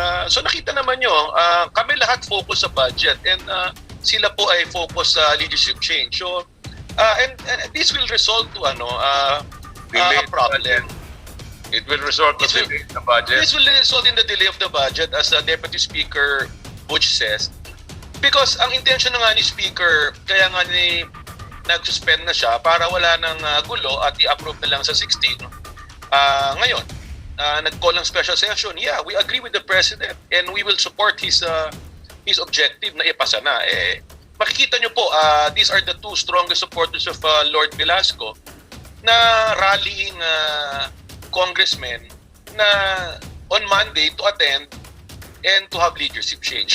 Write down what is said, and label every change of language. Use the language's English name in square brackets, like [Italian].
[Filipino] So nakita naman nyo, kami lahat focus sa budget and sila po ay focus sa leadership change. [English] So and this will result to a problem. It will result to delay the budget. This will result in the delay of the budget, as Deputy Speaker Butch says. [Filipino] Because ang intention na nga ni Speaker, kaya nga nag-suspend na siya para wala nang gulo at i-approve na lang sa 16. Ngayon, nag-call ng special session. [English] Yeah, we agree with the President and we will support his objective [Filipino] na ipasa na. Makikita nyo po, [English] these are the two strongest supporters of Lord Velasco na rallying congressmen na on Monday to attend and to have leadership change.